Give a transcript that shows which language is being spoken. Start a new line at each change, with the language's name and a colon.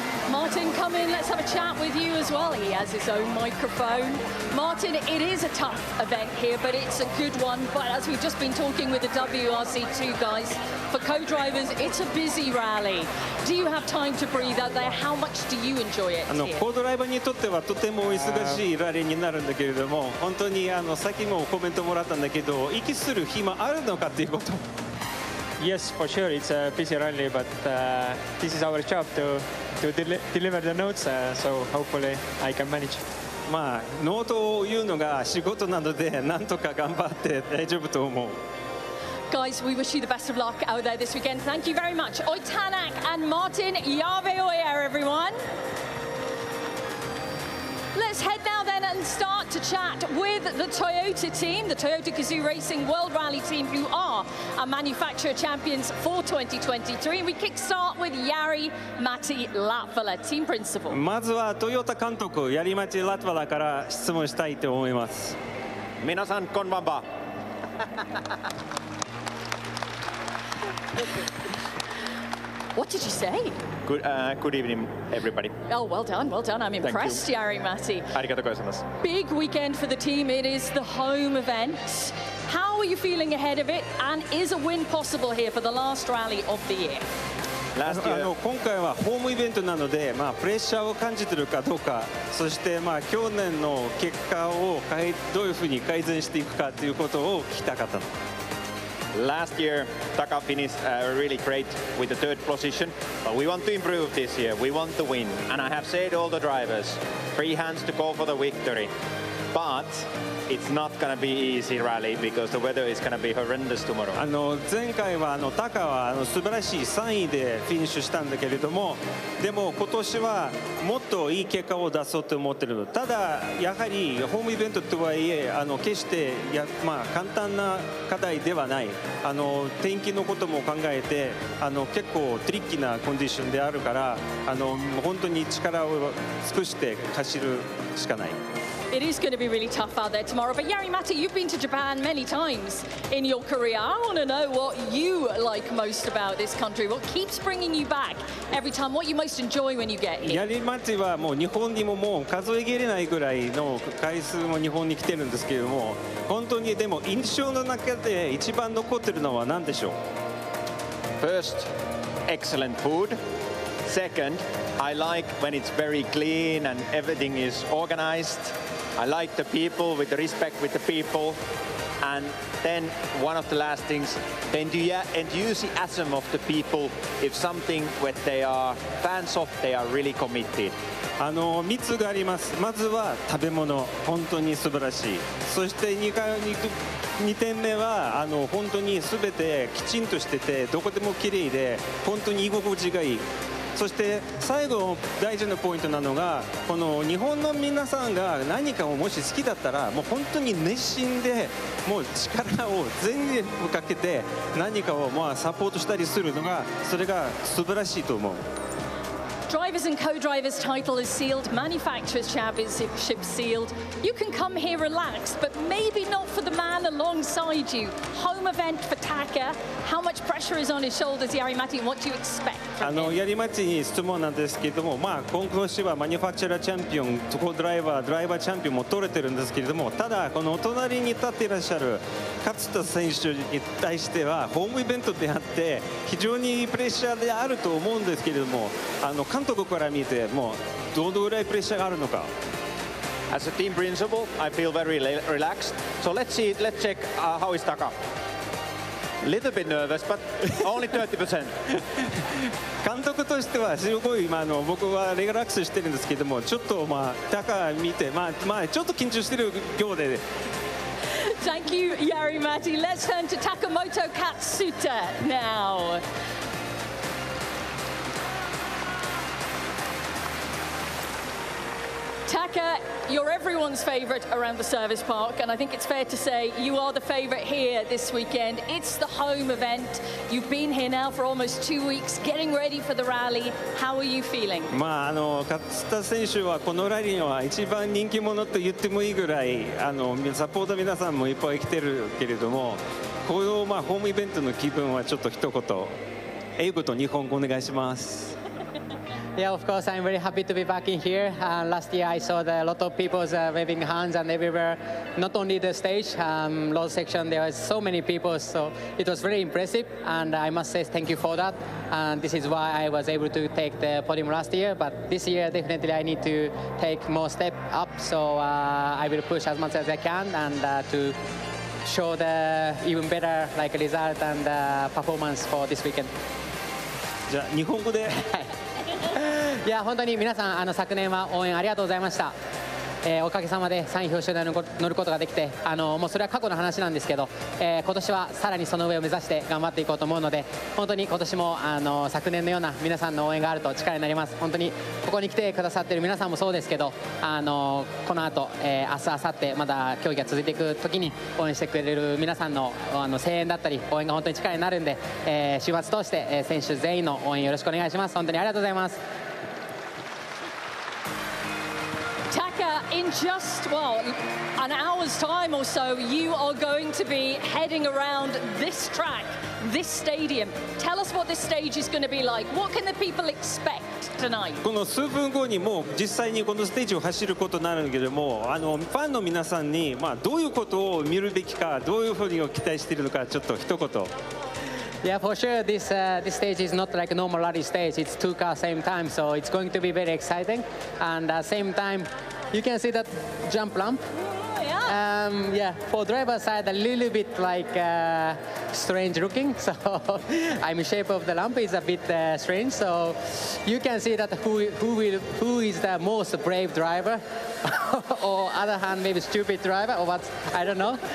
English: Martin, come in, let's have a chat with you as well. He has his own microphone. Martin, it is a tough event here, but it's a good one. But as we've just been talking with the WRC2 guys, for co-drivers, it's a busy rally. Do you have time to breathe out there? How much do you enjoy it here?
Japanese: コードライバーにとってはとても忙しいラリーになるんだけれども、本当にさっきもコメントもらったんだけど、息する暇あるのかっていうこと。
English: Yes, for sure, it's a busy rally, but this is our job to deliver the notes, so hopefully I can manage.
Japanese: まあノートを言うのが仕事なので、なんとか頑張って大丈夫と思う。
English: Guys, we wish you the best of luck out there this weekend. Thank you very much. Oi Tanak and Martin Yaveoyer, everyone. Let's head now then and start to chat with the Toyota team, the Toyota Gazoo Racing World Rally team, who are our manufacturer champions for 2023. We kickstart with Jari Matti Latvala, team principal.
Japanese: まずはトヨタ監督、ヤリマチ・ラトバラから質問したいと思います。皆さん、こんばんは。
English: What did you say? Good evening, everybody. Oh, well done, well done. I'm impressed, Jari Matti.
Japanese: ありがとうございます。
English: Big weekend for the team. It is the home event. How are you feeling ahead of it? And is a win possible here for the last rally of the year?
Japanese: 今回はホームイベントなので、プレッシャーを感じているかどうか、そして去年の結果をどういうふうに改善していくかということを聞きたかったの。
English: Last year, Taka finished really great with the third position, but we want to improve this year. We want to win, and I have said all the drivers, free hands to go for the victory. But it's not going to be easy rally because the weather is going to be horrendous tomorrow.
Japanese: 前回はタカは素晴らしい3位でフィニッシュしたんだけれども、でも今年はもっといい結果を出そうと思っている。ただやはりホームイベントとはいえ決して簡単な課題ではない。天気のことも考えて結構トリッキーなコンディションであるから本当に力を尽くして走るしかない。
English: It is going to be really tough out there tomorrow. But Jari Matti, you've been to Japan many times in your career. I want to know what you like most about this country. What keeps bringing you back every time? What you most enjoy when you get here?
Japanese: ヤリマチはもう日本にももう数え切れないぐらいの回数も日本に来てるんですけれども、本当にでも印象の中で一番残ってるのは何でしょう？
English: First, excellent food. Second, I like when it's very clean and everything is organized. I like the people with the respect with the people. And then one of the last things, the enthusiasm of the people, if something what they are fans of, they are really committed.
Japanese: 3つがあります。まずは食べ物、本当に素晴らしい。そして2点目は本当に全てきちんとしてて、どこでも綺麗で本当に居心地がいい。そして最後大事なポイントなのが、この日本の皆さんが何かをもし好きだったらもう本当に熱心でもう力を全力かけて何かをサポートしたりするのが、それが素晴らしいと思う。
English: Drivers and co-drivers title is sealed, manufacturers championship sealed. You can come here relaxed, but maybe not for the man alongside you. Home event for Taka. How much pressure is on his shoulders, Jari Matti, and what do you expect from him?
Japanese: ヤリマチに質問なんですけれども、今年はマニュファクチャラーチャンピオン、ドライバーチャンピオンも取れてるんですけれども、ただこのお隣に立っていらっしゃる勝田選手に対してはホームイベントであって非常にプレッシャーであると思うんですけれども、監督から見てもうどのぐらいプレッシャーがあるのか。
English: As a team principal, I feel very relaxed. So let's check how is Taka. Little bit nervous, but only 30%.
Japanese: 監督としてはすごい僕はリラックスしてるんですけども、ちょっとTaka見てちょっと緊張してるようで。
English: Thank you, Jari Matti. Let's turn to Takamoto Katsuta now. Taka, you're everyone's favourite around the service park, and I think it's fair to say you are the favourite here this weekend. It's the home event. You've been here now for almost 2 weeks, getting ready for the rally. How are you feeling? 勝田選手はこのラリーは一番人気者と言ってもいいぐらいサポート皆さんもいっぱい来てるけれども、このホームイベントの気分はちょっと一言英語と日本語お願いします。 Yeah, of course, I'm very happy to be back in here. Last year I saw a lot of people waving hands and everywhere. Not only the stage, low section, there was so many people, so it was very impressive. And I must say thank you for that. And this is why I was able to take the podium last year. But this year, definitely I need to take more step up. So I will push as much as I can and to show the even better result and performance for this weekend.
Japanese: じゃあ日本語で。いや本当に皆さん昨年は応援ありがとうございました。おかげさまで3位表彰台に乗ることができて、もうそれは過去の話なんですけど、今年はさらにその上を目指して頑張っていこうと思うので、本当に今年も昨年のような皆さんの応援があると力になります。本当にここに来てくださっている皆さんもそうですけど、この後、明日明後日まだ競技が続いていく時に応援してくれる皆さんの声援だったり応援が本当に力になるんで、週末通して選手全員の応援よろしくお願いします。本当にありがとうございます。
English: In just, well, an hour's time or so, you are going to be heading around this track, this stadium. Tell us what this stage is going to be like. What can the people expect tonight?
Japanese: この数分後にもう実際にこのステージを走ることになるんだけども、ファンの皆さんにどういうことを見るべきか、どういうふうに期待しているのか、ちょっと一言。
English: Yeah, for sure. This stage is not like a normal rally stage. It's two cars same time, so it's going to be very exciting. And same time, you can see that jump lamp. Yeah, for driver side, a little bit strange looking. So I'm shape of the lamp is a bit strange. So you can see that who is the most brave driver, or other hand maybe stupid driver or what, I don't know.